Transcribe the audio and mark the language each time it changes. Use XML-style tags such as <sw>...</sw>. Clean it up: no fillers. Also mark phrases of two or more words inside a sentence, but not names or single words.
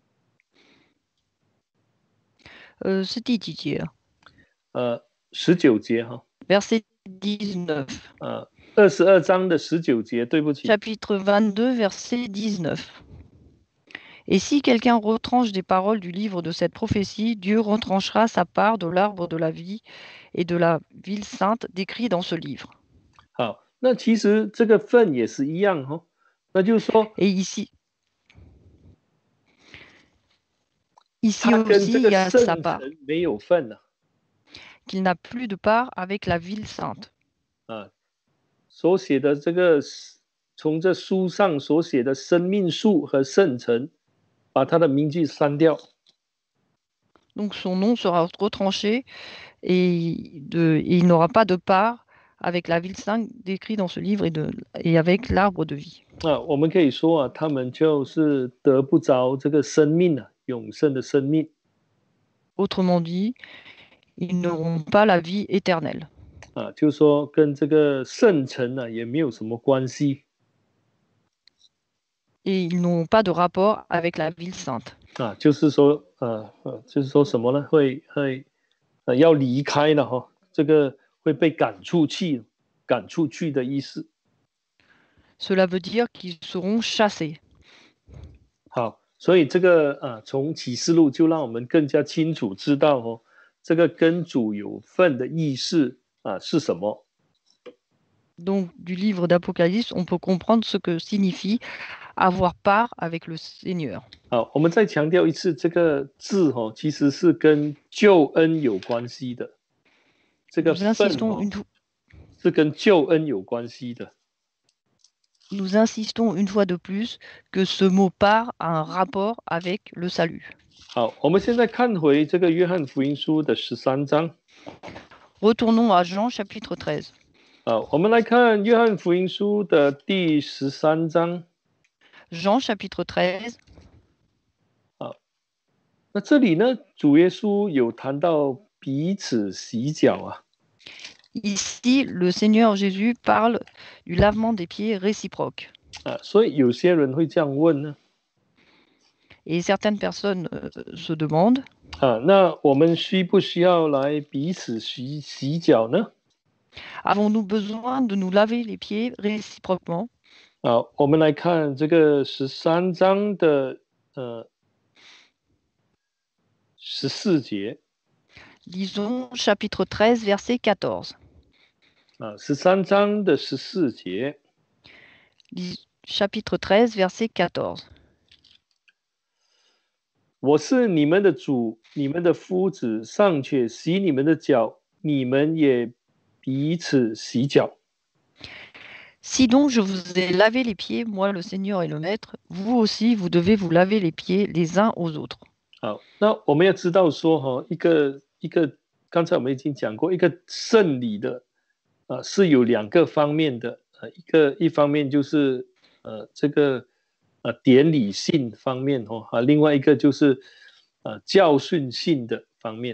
<zh>是第几节？19节哈。</zh> <fr>Verset 19.</fr> <zh>22章的19节，对不起。</zh> <fr>Chapitre 22, verset 19. Et si quelqu'un retranche des paroles du livre de cette prophétie, Dieu retranchera sa part de l'arbre de la vie et de la ville sainte décrit dans ce livre.</fr> <zh>好，那其实这个份也是一样那就是说</zh> <fr>Et ici</fr> <zh>他跟</zh> <fr>aussi,</fr> <zh>这</zh> <fr>il</fr> <zh>个</zh> <fr>y a</fr> <zh>圣</zh> <fr>sa part,</fr> <zh>城没有份</zh> <fr>qu'il n'a plus de part avec la ville sainte.</fr> <zh>所写的这个从这书上所写的生命树和圣城，把他的名字删掉。</zh> <fr>Donc son nom sera retranché et il n'aura pas de part avec la ville sainte décrite dans ce livre et avec l'arbre de vie.</fr> <zh>我们可以说他们就是得不着这个生命永生的生命。</zh> <fr>Autrement dit, ils n'auront pas la vie éternelle.</fr> <zh>就是说跟这个圣城也没有什么关系。</zh> <fr>et ils n'ont pas de rapport avec la ville sainte.</fr> <zh>啊，就是说什么呢？要离开了哈，这个会被赶出去的意思。</zh> <fr>Cela veut dire qu'ils seront chassés.</fr> <zh>好，所以这个从启示录就让我们更加清楚知道哦，这个跟主有份的意思是什么。</zh> <fr>Donc, du livre d'Apocalypse, on peut comprendre ce que signifie avoir part avec le Seigneur.</fr> <zh>好，我们再强调一次，这个字其实是跟救恩有关系的。这个</zh> <fr>Nous</fr> <zh>份</zh> <fr>insistons une,</fr> <zh>是跟救恩有关系的。</zh> <fr>nous insistons une fois de plus que ce mot part a un rapport avec le salut.</fr> <zh>好，我们现在看回这个约翰福音书的13章。</zh> <fr>Retournons à Jean chapitre 13.</fr> <zh>好，我们来看约翰福音书的第13章。</zh> <fr>Jean chapitre 13.</fr> <zh>好，那这里呢，主耶稣有谈到彼此洗脚啊。</zh> <fr>Ici, le Seigneur Jésus parle du lavement des pieds réciproque.</fr> <zh>所以有些人会这样问呢。</zh> <fr>Et certaines personnes se demandent</fr> <zh>那我们需不需要来彼此洗脚呢？</zh> <fr>avons-nous besoin de nous laver les pieds réciproquement?</fr> <zh>好，我们来看这个13章的14节。</zh> <fr>Lisons chapitre 13, verset 14.</fr> <zh>13 章的14节。</zh> <fr>Chapitre 13, verset 14.</fr> <zh>我是你们的主，你们的夫子，尚且洗你们的脚，你们也彼此洗脚。</zh> <fr>Si donc je vous ai lavé les pieds, moi le Seigneur et le Maître, vous aussi vous devez vous laver les pieds les uns aux autres.</fr> <zh>好，那我们要知道说一个刚才我们已经讲过，一个圣礼的是有两个方面的，一方面就是这个典礼性方面另外一个就是教训性的方面。</zh>